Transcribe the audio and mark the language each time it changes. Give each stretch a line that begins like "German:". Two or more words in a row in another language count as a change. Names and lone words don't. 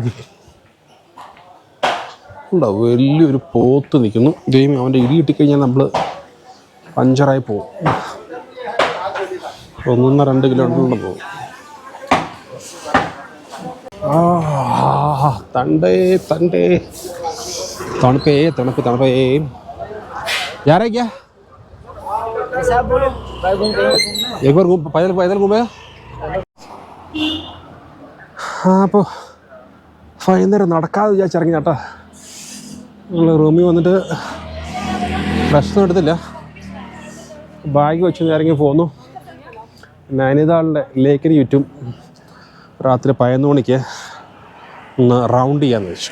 Malayalam: ഉണ്ടാവും വലിയൊരു പോത്ത് നിൽക്കുന്നു. ദൈവം, അവൻ്റെ ഇടി കിട്ടിക്കഴിഞ്ഞാൽ നമ്മൾ പഞ്ചറായി പോകും. 1-2 കിലോമീറ്ററിലും പോകും.
Hindi: ठंडे ठंडे,
Malayalam: തണുപ്പേ തണുപ്പ് തണുപ്പേ.
Hindi: जा रहा है क्या? एक बार पैदल पैदल घूमे.
Malayalam: അപ്പോൾ വൈകുന്നേരം നടക്കാതെ വിചാരിച്ചിറങ്ങി കേട്ടോ. നമ്മൾ റൂമിൽ വന്നിട്ട് റെസ്റ്റൊന്നും എടുത്തില്ല, ബാഗ് വെച്ച് ഇറങ്ങി പോന്നു. നൈനിതാളിൻ്റെ ലേക്കിന് ചുറ്റും രാത്രി 11 മണിക്ക് ഒന്ന് റൗണ്ട് ചെയ്യാമെന്ന് വെച്ചു.